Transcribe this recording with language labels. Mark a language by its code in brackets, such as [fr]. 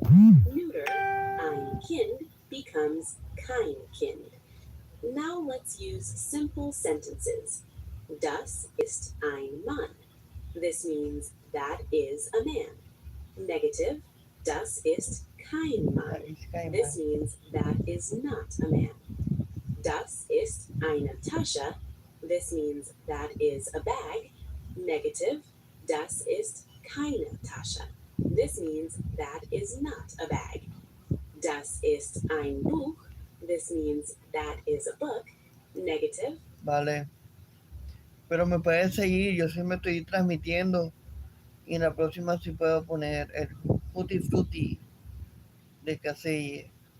[en] Neuter, ein Kind, becomes kein Kind. Now let's use simple sentences. [de] Das ist ein Mann. [en] This means that is a man. [de] Negative, das ist kein Mann. [en] This means that is not a man. [de] Das ist eine Tasche. [en] This means that is a bag. [de] Negative, das ist keine Tasche. [en] This means that is not a bag. [de] Das ist ein Buch. [en] This means that is a book. Negative. [es] Vale. Pero me puedes seguir, yo sí me estoy transmitiendo. Y en la próxima sí puedo poner el Tutti Frutti de Caselle.